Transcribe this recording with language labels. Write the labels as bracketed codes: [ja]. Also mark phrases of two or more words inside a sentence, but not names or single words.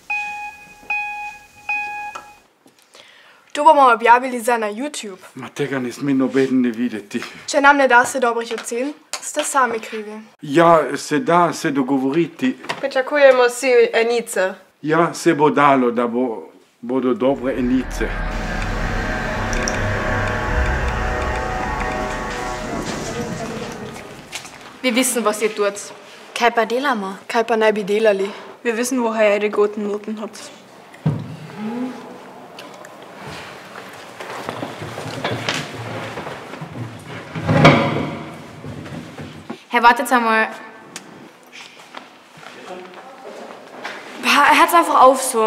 [sl] To bomo objavili za na YouTube. Ma tega ne sme noben ne videti. Če nam ne da se dobrih ocen, ste sami krivi. Ja, se da se dogovoriti. Pričakujemo si enice. Ja, se bo dalo, da bodo dobre enice. [de] Wir wissen, was ihr tut. [sl] Kaj pa delamo? Kaj pa naj bi delali? [de] Wir wissen, woher ihr die guten Noten habt. Herr, wartet einmal. Hört's einfach auf so.